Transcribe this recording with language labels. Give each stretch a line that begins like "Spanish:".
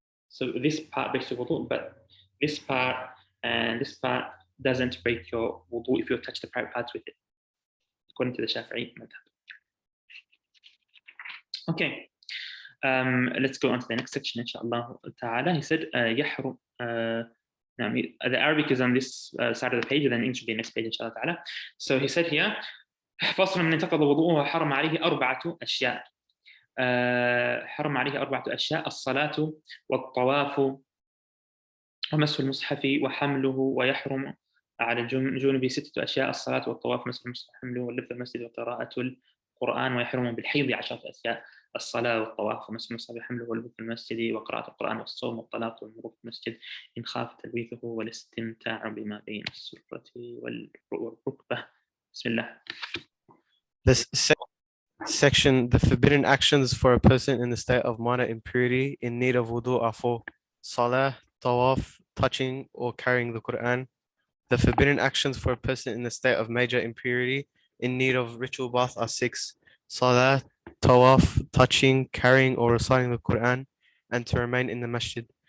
English: So this part breaks your wudu, but this part and this part doesn't break your wudu if you touch the private parts with it, according to the Shafi'i madhab. Okay, let's go on to the next section, inshallah ta'ala. He said, يحرم. The Arabic is on this side of the page, and then English will be next page, inshallah ta'ala. So he said here,
Arabic: فصل من انتقض وضوءه وحرم عليه أربعة أشياء. حرم عليه أربعة أشياء: الصلاة والطواف ومسح المصحف وحمله، ويحرم على الجنوب 6 أشياء: الصلاة والطواف ومسح المصحف وحمله واللبث المسجد وقراءة القرآن. ويحرم بالحيض 10 أشياء: الصلاة والطواف ومسح المصحف وحمله واللبث المسجد وقراءة القرآن والصوم والطلاق والمرور في المسجد إن خاف تلويثه والاستمتاع بما بين السرة والركبة. بسم الله.
English: Section: the forbidden actions for a person in the state of minor impurity in need of wudu are four: salah, tawaf, touching or carrying the Quran. The forbidden actions for a person in the state of major impurity in need of ritual bath are six: salah, tawaf, touching, carrying or reciting the Quran, and to remain in the masjid.